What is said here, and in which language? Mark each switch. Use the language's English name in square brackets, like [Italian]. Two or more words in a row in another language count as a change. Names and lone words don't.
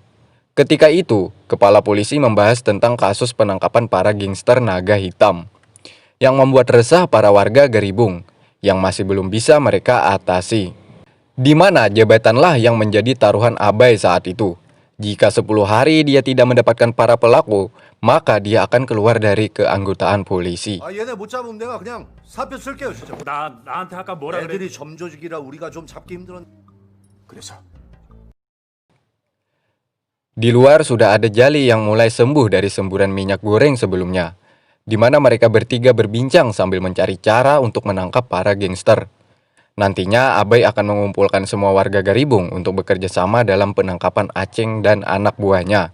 [Indonesian] Ketika itu, kepala polisi membahas tentang kasus penangkapan para gangster naga hitam, yang membuat resah para warga Garibung, yang masih belum bisa mereka atasi. Di mana jabatanlah yang menjadi taruhan Abai saat itu. Jika 10 hari dia tidak mendapatkan para pelaku, maka dia akan keluar dari keanggotaan polisi. [Korean] 아, 얘네 못 잡으면 내가 그냥 사표 쓸게요, 진짜. 나한테 아까 뭐라 그래? 애들이 점조직이라 우리가 좀 잡기 힘들었. 그래서 [Indonesian] Di luar sudah ada Jali yang mulai sembuh dari semburan minyak goreng sebelumnya, di mana mereka bertiga berbincang sambil mencari cara untuk menangkap para gangster. Nantinya Abai akan mengumpulkan semua warga Garibung untuk bekerja sama dalam penangkapan Aceng dan anak buahnya.